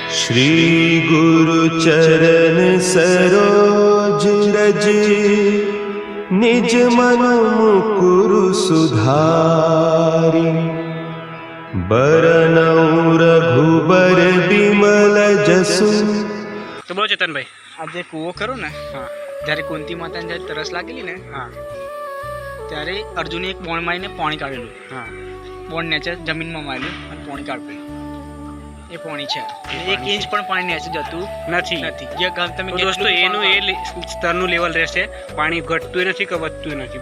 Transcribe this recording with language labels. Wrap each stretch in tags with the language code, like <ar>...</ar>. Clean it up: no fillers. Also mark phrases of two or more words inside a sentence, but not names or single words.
<hi>श्री गुरु चरण सरोज रज निज मन मुकुरु सुधारी बरनउँ रघुबर बिमल जसु। तो बोलो चेतन भाई,</hi> <gu>आज जे कूવો ખરો ને, જ્યારે કુંતી માતાને જ્યારે તરસ લાગેલી ને, ત્યારે અર્જુને એક બોણ મારીને પાણી કાઢેલું. બોણ નીચે જમીનમાં માર્યું અને પાણી કાઢેલું. એ પાણી છે, એક ઇંચ પણ પાણી નીચે જતું નથી. જે તમે દોસ્તો એનું એ સ્તરનું લેવલ રહેશે, પાણી ઘટતું નથી કે વધતું નથી.</gu>